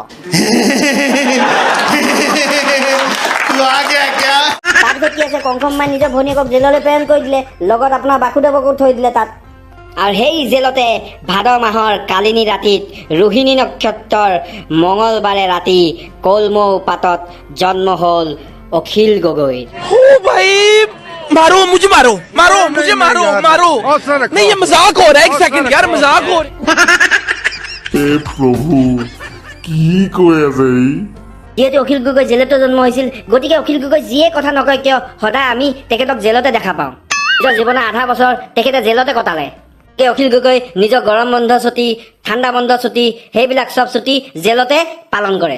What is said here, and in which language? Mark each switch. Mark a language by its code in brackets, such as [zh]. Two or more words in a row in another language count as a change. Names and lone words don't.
[as] তাৰপিছত কি আছে, কংস মামাই নিজৰ ভনীয়েকক জেললৈ প্ৰেৰণ কৰি দিলে, লগত আপোনাৰ বাসুদেৱকো থৈ দিলে তাত। আৰু সেই জেলতে ভাদ মাহৰ কালিনী ৰাতিত ৰোহিণী নক্ষত্ৰৰ মঙলবাৰে ৰাতি কলমৌ পাতত জন্ম হ'ল অখিল গগৈৰ। [hi] मारो मुझे मारो नहीं ये मजाक हो रहा है, एक सेकंड यार मजाक हो रहा है। [as] হে প্ৰভু, কি কৈ আছে ই? যিহেতু অখিল গগৈ জেলতো জন্ম হৈছিল, গতিকে অখিল গগৈ যিয়ে কথা নকয় কিয় সদায় আমি তেখেতক জেলতে দেখা পাওঁ। নিজৰ জীৱনৰ আধা বছৰ তেখেতে জেলতে কটালে। অখিল গগৈ নিজৰ গৰম বন্ধ ছুটি, ঠাণ্ডা বন্ধ ছুটি, সেইবিলাক চব ছুটি জেলতে পালন কৰে।